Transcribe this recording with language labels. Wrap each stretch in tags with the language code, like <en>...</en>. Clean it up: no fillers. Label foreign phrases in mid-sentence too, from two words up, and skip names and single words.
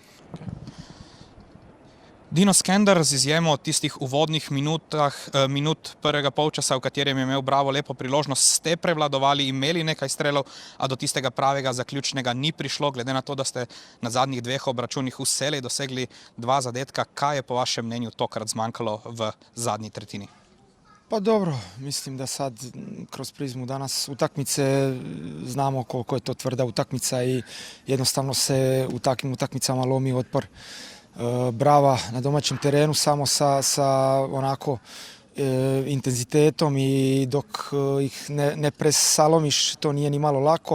<sl>Dino Skender, z izjemo tistih uvodnih minut prvega polčasa, v katerem je imel Bravo lepo priložnost, ste prevladovali, imeli nekaj strelov, a do tistega pravega zaključnega ni prišlo, glede na to, da ste na zadnjih dveh obračunih vselej dosegli 2 zadetka. Kaj je po vašem mnenju tokrat zmanjkalo v zadnji tretjini?</sl> <hr>Pa dobro, mislim da sad kroz prizmu danas utakmice znamo koliko je to tvrda utakmica i jednostavno se u takvim utakmicama lomi otpor Brava na domaćem terenu samo sa onako intenzitetom i dok ih ne presalomiš, to nije ni malo lako.</hr>